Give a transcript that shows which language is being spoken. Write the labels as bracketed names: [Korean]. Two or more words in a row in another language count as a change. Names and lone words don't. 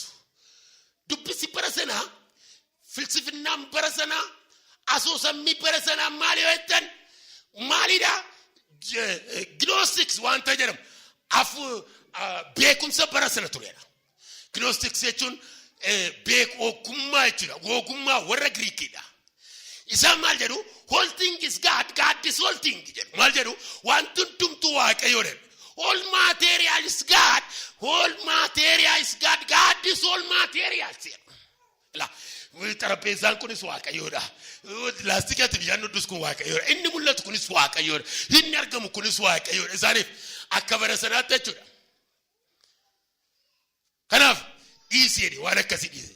[Oromo] Dubbisi bara sanaa filsifinnaan bara sanaa asoosammii bara sanaa maali yoo jettan maalidha? Gnostics wanta jedhamu beekumsa bara sana turedha. Gnostics jechuun ogummaa jechuudha. Ogummaa warra Giriikidha. Isaan maal jedhu? [English] All thing is God, God is all thing jedhu. [Oromo] Maal jedhu? Wanti hundumtuu Waaqayyo jedhu. [English] All material is God, all material is God, God is all material jedhu. [Oromo] Xarapheezaan kunis Waaqayyoodha. Laastikatti bishaan dhudhus kun Waaqayyoodha. Inni mul'atu kunis Waaqayyoodha. Inni argamu kunis Waaqayyoodha. Isaaniif akka bara sanaatti jechuudha. Kanaaf dhiisee waan akkasii dhiise.